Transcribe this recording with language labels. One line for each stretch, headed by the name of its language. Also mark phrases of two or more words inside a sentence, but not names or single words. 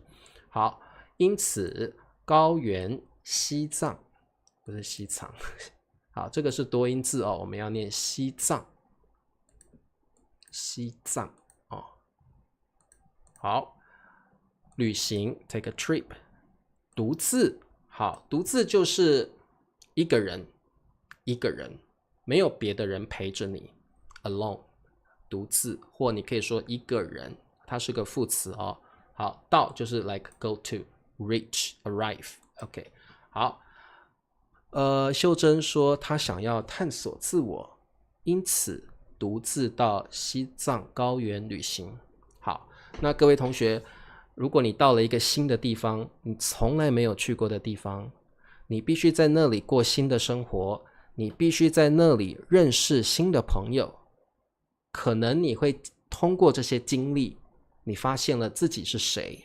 Chinese: 好，因此高原西藏不是西藏好，这个是多音字我们要念西藏西藏好，旅行
English: take a trip。
Chinese: 独自，好，独自就是一个人没有别的人陪着你 alone 独自，或你可以说一个人，它是个副词好，到就是
English: like go to reach arrive OK
Chinese: 好。秀珍说她想要探索自我，因此独自到西藏高原旅行。好，那各位同学，如果你到了一个新的地方，你从来没有去过的地方，你必须在那里过新的生活，你必须在那里认识新的朋友，可能你会通过这些经历，你发现了自己是谁。